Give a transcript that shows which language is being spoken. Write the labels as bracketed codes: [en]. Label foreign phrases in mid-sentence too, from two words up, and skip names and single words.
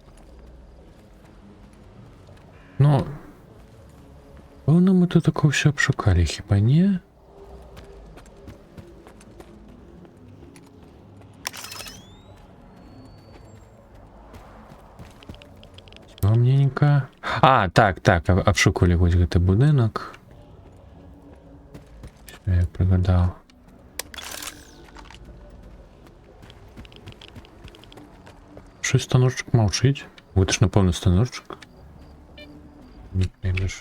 [uk] Ну, певно, ми тут такого все обшукали, хіба ні? Темненько. Так, обшукали [be] вось гэты будынак. [uk] Я пригадав. Щось станочок мовчить. Це ж напевно станочок. Не прийдеш.